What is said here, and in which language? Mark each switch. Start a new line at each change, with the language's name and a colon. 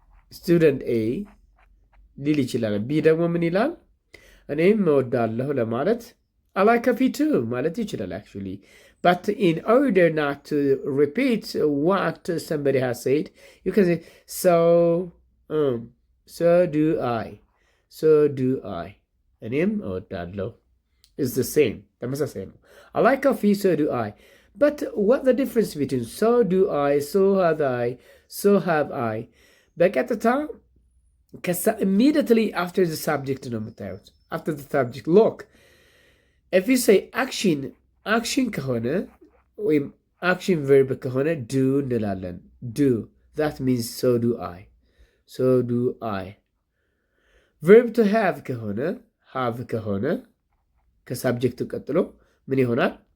Amharic: Student A ሊል ይችላል። ቢ ደግሞ ምን ይላል? እኔም እወዳለሁ ለማለት
English: I like coffee too
Amharic: ማለት ይችላል actually.
English: But in order not to repeat what somebody has said, you can say so do I. So do I.
Amharic: እኔም እወዳለሁ
English: is the same.
Amharic: ተመሳሳይ ነው።
English: I like coffee, so do I. But what the difference between so do I, so have I, so have I? በቀጥታ immediately after the subject
Amharic: ነው የምታዩት።
English: After the subject. Look, if you say action ከሆነ ወይም action verb ከሆነ do እንላለን። Do, that means so do I. So do I.
Amharic: Verb to have ከሆነ ከሳብጀክቱ ቀጥሎ ምን ይሆናል?